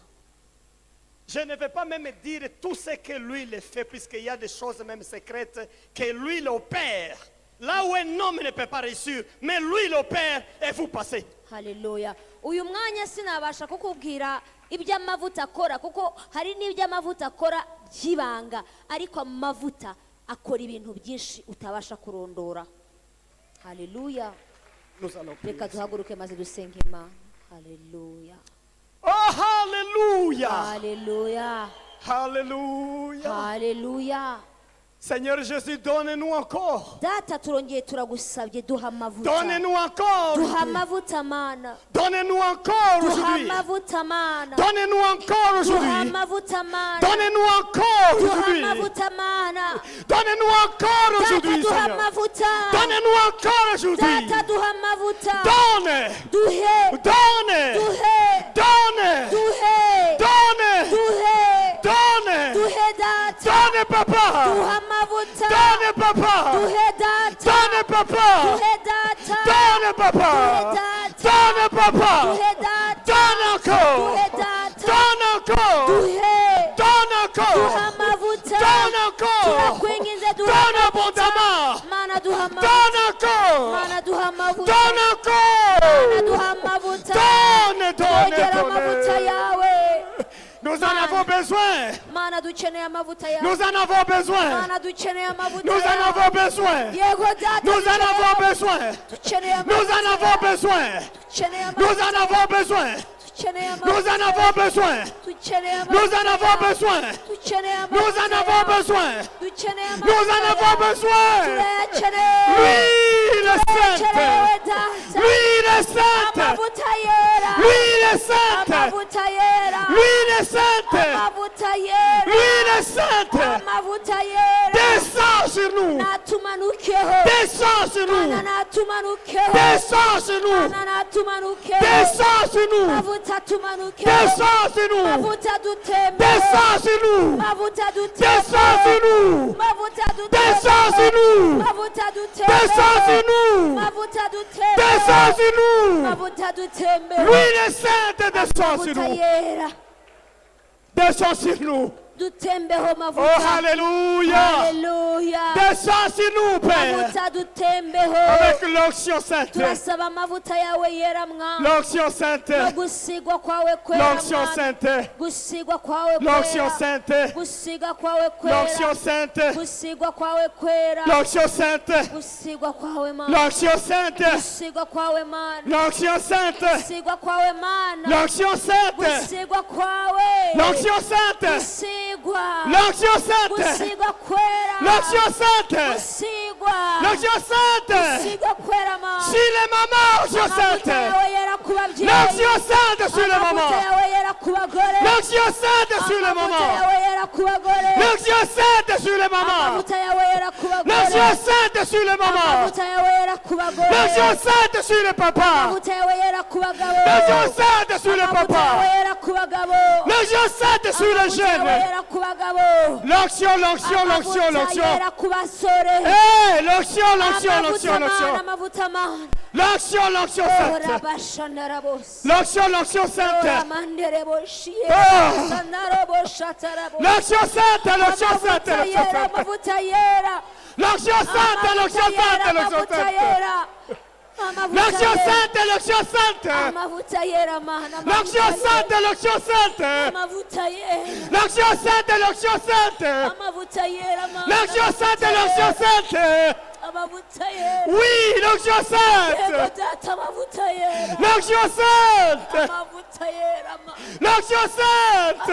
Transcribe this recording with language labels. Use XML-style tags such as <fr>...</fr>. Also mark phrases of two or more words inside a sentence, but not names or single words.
<fr>Je ne vais pas même dire tout ce que l'huile fait, puisqu'il y a des choses même secrètes que l'huile opère. Là où un homme ne peut pas réussir, mais l'huile opère et vous passez.</fr> <rw>haleluya. uyu mwanya sinabasha kukubwira iby'amavuta akora, kuko hari n'iby'amavuta akora by'ibanga, ariko amavuta akora ibintu byinshi utabasha kurondora. haleluya.</rw> <fr>Nous allons prier.</fr> <rw>reka duhaguruke maze dusenge Imana. haleluya.</rw> <fr>Oh, hallelujah!</fr> <rw>haleluya.</rw> <fr>Hallelujah!</fr> <rw>haleluya.</rw> <fr>Seigneur Jésus, donne-nous encore.</fr> <rw>data turongeye turagusabye, duha amavuta.</rw> <fr>Donnez-nous encore.</fr> <rw>duha amavuta mana.</rw> <fr>Donnez-nous encore</fr> <rw>duha</rw> <fr>aujourd'hui.</fr> <rw>amavuta mana.</rw> <fr>Donnez-nous encore</fr> <rw>duha</rw> <fr>aujourd'hui.</fr> <rw>amavuta mana.</rw> <fr>Donnez-nous encore</fr> <rw>duha</rw> <fr>aujourd'hui.</fr> <rw>amavuta mana.</rw> <fr>Donnez-nous encore</fr> <rw>data</rw> <fr>aujourd'hui,</fr> <rw>duha</rw> <fr>Seigneur.</fr> <rw>amavuta.</rw> <fr>Donnez-nous encore aujourd'hui.</fr> <rw>data duha amavuta.</rw> <fr>Donne.</fr> <rw>duhe</rw> <fr>Donne.</fr> <rw>duhe</rw> <fr>Donne.</fr> <rw>duhe</rw> <fr>Donne.</fr> <rw>duhe</rw> <fr>Donne.</fr> <rw>duhe</rw> <fr>papa.</fr> <rw>duha amavuta</rw> <fr>Donne papa.</fr> <rw>duhe data</rw> <fr>Donne papa.</fr> <rw>duhe data</rw> <fr>Donne papa. Donne papa.</fr> <rw>duhe data</rw> <fr>Donne encore.</fr> <rw>duhe data</rw> <fr>Donne encore.</fr> <rw>duhe</rw> <fr>Donne encore.</fr> <rw>duha amavuta</rw> <fr>Donne encore.</fr> <rw>turakwinginze duha</rw> <fr>Donne</fr> <rw>amavuta</rw> <fr>abondamment.</fr> <rw>mana duha amavuta</rw> <fr>Donne encore.</fr> <rw>mana duha amavuta</rw> <fr>Donne</fr> <rw>mana</rw> <fr>encore.</fr> <rw>duha amavuta</rw> <fr>Donne, donne,</fr> <rw>twegera amavuta</rw> <fr>donne.</fr> <rw>yawe</rw> <fr>Nous en avons besoin.</fr> <rw>mana dukeneye amavuta yawe</rw> <fr>Nous en avons besoin.</fr> <rw>mana dukeneye amavuta</rw> <fr>Nous en</fr> <rw>yawe</rw> <fr>avons besoin.</fr> <rw>yego data</rw> <fr>Nous en avons besoin.</fr> <rw>dukeneye</rw> <fr>Nous</fr> <rw>amavuta</rw> <fr>en avons besoin.</fr> <rw>dukeneye</rw> <fr>Nous</fr> <rw>amavuta</rw> <fr>en avons besoin.</fr> <rw>dukeneye</rw> <fr>Nous</fr> <rw>amavuta</rw> <fr>en avons besoin.</fr> <rw>dukeneye</rw> <fr>Nous en</fr> <rw>amavuta</rw> <fr>avons besoin.</fr> <rw>dukeneye</rw> <fr>Nous</fr> <rw>amavuta</rw> <fr>en avons besoin.</fr> <rw>dukeneye</rw> <fr>Nous en avons besoin.</fr> <rw>turayakeneye</rw> <fr>Lui, le</fr> <rw>turayakeneye</rw> <fr>Saint.</fr> <rw>data</rw> <fr>Lui, le Saint.</fr> <rw>amavuta yera</rw> <fr>Lui, le Saint.</fr> <rw>amavuta yera</rw> <fr>Lui, le Saint.</fr> <rw>amavuta yera</rw> <fr>Lui, le Saint.</fr> <rw>amavuta yera</rw> <fr>Descends sur nous.</fr> <rw>natumanukeho</rw> <fr>Descends sur nous.</fr> <rw>mana natumanukeho</rw> <fr>Descends sur nous.</fr> <rw>mana natumanukeho</rw> <fr>Descends sur nous.</fr> <rw>mavuta tumanukeho</rw> <fr>Descends sur nous.</fr> <rw>mavuta dutembe</rw> <fr>Descends sur nous.</fr> <rw>mavuta</rw> <fr>Descends sur</fr> <rw>dutembe</rw> <fr>nous.</fr> <rw>mavuta</rw> <fr>Descends sur nous.</fr> <rw>mavuta dutembe</rw> <fr>Descends sur nous.</fr> <rw>mavuta dutembe</rw> <fr>Descends sur nous.</fr> <rw>mavuta dutembe</rw> <fr>Lui, le Saint, descends sur</fr> <rw>mavuta</rw> <fr>nous.</fr> <rw>yera</rw> <fr>Descends sur nous.</fr> <rw>dutembeho Oh, mavuta</rw> <fr>Alléluia.</fr> <rw>haleluya</rw> <fr>Descends sur nous, Père.</fr> <rw>mavuta dutembeho</rw> <fr>Avec l'onction sainte.</fr> <rw>turasaba amavuta yawe yera mwana</rw> <fr>L'onction sainte.</fr> <rw>no gusigwa kwawe kwera</rw> <fr>L'onction</fr> <rw>mwana</rw> <fr>sainte.</fr> <rw>gusigwa kwawe</rw> <fr>L'onction</fr> <rw>kwera</rw> <fr>sainte.</fr> <rw>gusigwa kwawe kwera</rw> <fr>L'onction sainte.</fr> <rw>gusigwa kwawe kwera</rw> <fr>L'onction sainte.</fr> <rw>gusigwa kwawe mana</rw> <fr>L'onction sainte.</fr> <rw>gusigwa kwawe mana</rw> <fr>L'onction sainte.</fr> <rw>gusigwa kwawe mana</rw> <fr>L'onction sainte.</fr> <rw>gusigwa kwawe</rw> <fr>L'onction sainte.</fr> <rw>gusigwa</rw> <fr>L'onction sainte.</fr> <rw>gusigwa kwera</rw> <fr>L'onction sainte.</fr> <rw>gusigwa</rw> <fr>L'onction sainte.</fr> <rw>gusigwa kwera mana</rw> <fr>Si les mamans, l'onction</fr> <rw>amavuta</rw> <fr>sainte.</fr> <rw>yawe yera ku babyeyi</rw> <fr>L'onction sainte sur les</fr> <rw>amavuta</rw> <fr>mamans.</fr> <rw>yawe yera ku bagore</rw> <fr>L'onction sainte sur les</fr> <rw>amavuta</rw> <fr>mamans.</fr> <rw>yawe yera ku bagore</rw> <fr>L'onction sainte sur les mamans.</fr> <rw>amavuta yawe yera ku bagore</rw> <fr>L'onction sainte sur les mamans.</fr> <rw>amavuta yawe yera ku bagore</rw> <fr>L'onction sainte sur les papas.</fr> <rw>amavuta yawe yera ku bagabo</rw> <fr>L'onction sainte sur les</fr> <rw>amavuta yawe</rw> <fr>papas.</fr> <rw>yera ku bagabo</rw> <fr>L'onction sainte sur les</fr> <rw>amavuta yawe</rw> <fr>jeunes.</fr> <rw>yera ku bagabo</rw> <fr>L'onction, l'onction, l'onction,</fr> <rw>amavuta</rw> <fr>l'onction.</fr> <rw>yera ku basore</rw> <fr>Hey, l'onction, l'onction,</fr> <rw>amavuta</rw> <fr>l'onction,</fr> <rw>mana</rw> <fr>l'onction.</fr> <rw>amavuta mana</rw> <fr>L'onction, l'onction sainte. orabashandara bose L'onction, l'onction sainte. oramandere boshiye Oh. sandaro boshatara bose L'onction sainte, l'onction sainte,</fr> <rw>amavuta</rw> <fr>l'onction</fr> <rw>yera</rw> <fr>sainte.</fr> <rw>amavuta yera</rw> <fr>L'onction sainte, l'onction sainte, l'onction</fr> <rw>amavuta</rw> <fr>sainte.</fr> <rw>yera amavuta</rw> <fr>L'onction</fr> <rw>yera</rw> <fr>sainte, l'onction sainte.</fr> <rw>amavuta yera mana</rw> <fr>L'onction sainte, l'onction sainte.</fr> <rw>amavuta yera</rw> <fr>L'onction sainte, l'onction sainte.</fr> <rw>amavuta yera mana</rw> <fr>L'onction sainte, l'onction sainte.</fr> <rw>amavuta yera</rw> <fr>Oui, l'onction</fr> <rw>yego</rw> <fr>sainte.</fr> <rw>data amavuta yera</rw> <fr>L'onction sainte.</fr> <rw>amavuta yera mana</rw> <fr>L'onction sainte.</fr>